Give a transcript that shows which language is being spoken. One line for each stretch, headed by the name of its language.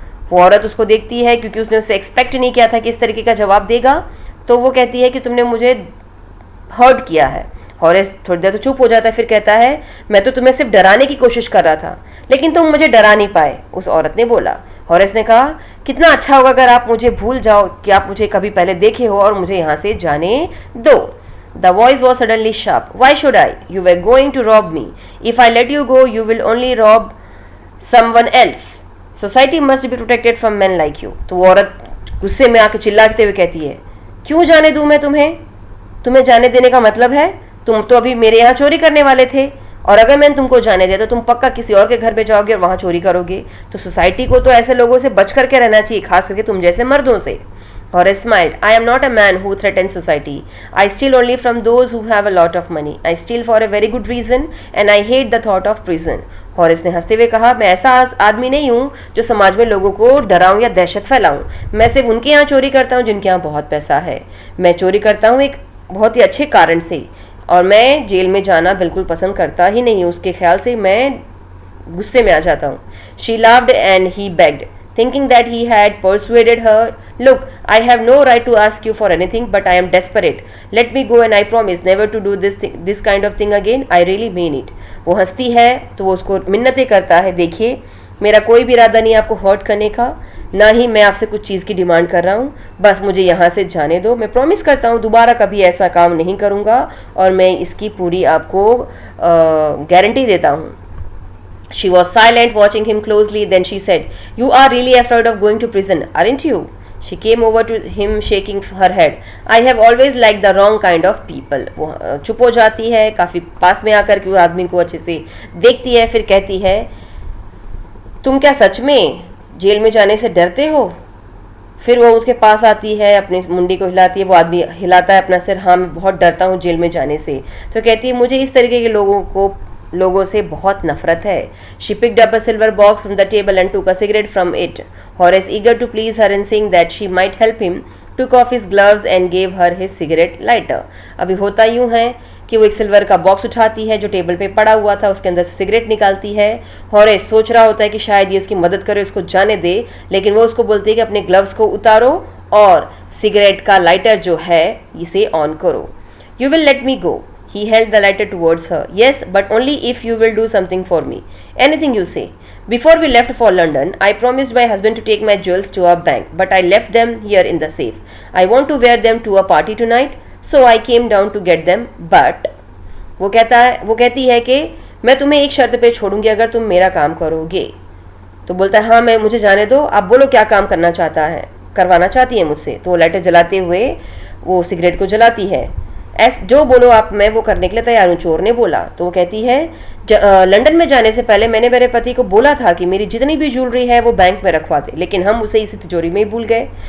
Hindi: वो औरत उसको देखती है क्योंकि उसने उससे एक्सपेक्ट नहीं किया था कि इस तरीके का जवाब देगा, तो वो कहती है कि तुमने मुझे हर्ट किया है। हॉरेस थोड़ी देर तो चुप हो जाता है, फिर कहता है मैं तो तुम्हें सिर्फ डराने की कोशिश कर रहा था, लेकिन तुम मुझे डरा नहीं पाए, उस औरत ने बोला। हॉरेस ने कहा कितना अच्छा होगा अगर आप मुझे भूल जाओ कि आप मुझे कभी पहले देखे हो और मुझे यहाँ से जाने दो।
English: The voice was suddenly sharp, why should I, you were going to rob me, if I let you go you will only rob someone else, society must be protected from man like you.
Hindi: तो वो औरत गुस्से में आके चिल्लाते हुए कहती है क्यों जाने दूं मैं तुम्हें, तुम्हें जाने देने का मतलब है, तुम तो अभी मेरे यहाँ चोरी करने वाले थे, और अगर मैंने तुमको जाने दिया तो तुम पक्का किसी और के घर पे जाओगे और वहां चोरी करोगे। तो सोसाइटी को तो ऐसे लोगों से बच करके रहना चाहिए, खास करके तुम जैसे मर्दों से।
English: Horace smiled. I am not a man who threatens society. I steal only from those who have a lot of money. I steal for a very good reason and I hate the thought of prison.
Hindi: Horace ने हंसते हुए कहा मैं ऐसा आदमी नहीं हूँ जो समाज में लोगों को डराऊं या दहशत फैलाऊं। मैं सिर्फ उनके यहाँ चोरी करता हूँ जिनके यहाँ बहुत पैसा है। मैं चोरी करता हूँ एक बहुत ही अच्छे कारण से, और मैं जेल में जाना बिल्कुल पसंद करता ही नहीं हूँ, उसके ख्याल से मैं गुस्से में आ जाता हूँ।
English: She laughed and he begged, thinking that he had persuaded her. Look, I have no right to ask you for anything, but I am desperate. Let me go and I promise never to do this kind of thing again. I really mean it.
Hindi: वो हंसती है तो वो उसको मिन्नतें करता है, देखिए मेरा कोई भी इरादा नहीं आपको हर्ट करने का, ना ही मैं आपसे कुछ चीज़ की डिमांड कर रहा हूँ, बस मुझे यहाँ से जाने दो। मैं प्रॉमिस करता हूँ दोबारा कभी ऐसा काम नहीं करूँगा और मैं इसकी पूरी आपको गारंटी देता हूँ।
English: She was silent, watching him closely. Then she said, You are really afraid of going to prison, aren't you? She came over to him, shaking her head. I have always liked the wrong kind of people.
Hindi: वो चुप हो जाती है, काफ़ी पास में आकर के वो आदमी को अच्छे से देखती है, फिर कहती है तुम क्या सच में जेल में जाने से डरते हो? फिर वो उसके पास आती है, अपनी मुंडी को हिलाती है, वो आदमी हिलाता है अपना सिर, हाँ मैं बहुत डरता हूँ जेल में जाने से। तो कहती है मुझे इस तरीके के लोगों से बहुत नफरत है।
English: She picked up a silver box from the table and took a cigarette from it. Horace, eager to please her and seeing that she might help him, took off his gloves and gave her his cigarette lighter.
Hindi: अभी होता यूं है कि वो एक silver का box उठाती है जो टेबल पे पड़ा हुआ था, उसके अंदर से सिगरेट निकालती है। हॉरेस सोच रहा होता है कि शायद ये उसकी मदद करे, उसको जाने दे, लेकिन वो उसको बोलती है कि अपने ग्लव्स को उतारो और सिगरेट का लाइटर जो है इसे ऑन करो।
English: You will let me go. He held the lighter towards her. Yes, but only if you will do something for me. Anything you say. Before we left for London, I promised my husband to take my jewels to a bank, but I left them here in the safe. I want to wear them to a party tonight, so I came down to get them, but
Hindi: वो कहती है कि मैं तुम्हें एक शर्त पे छोड़ूंगी अगर तुम मेरा काम करोगे। तो बोलता है हाँ मुझे जाने दो, आप बोलो क्या काम करवाना चाहती है मुझसे। तो वो लाइटर जलाते हुए वो सिगरेट को जलाती है। जो बोलो आप, मैं वो करने के लिए तैयार हूँ, चोर ने बोला। तो वो कहती है लंदन में जाने से पहले मैंने मेरे पति को बोला था कि मेरी जितनी भी ज्वेलरी है वो बैंक में रखवा दे, लेकिन हम उसे इसी तिजोरी में ही भूल गए।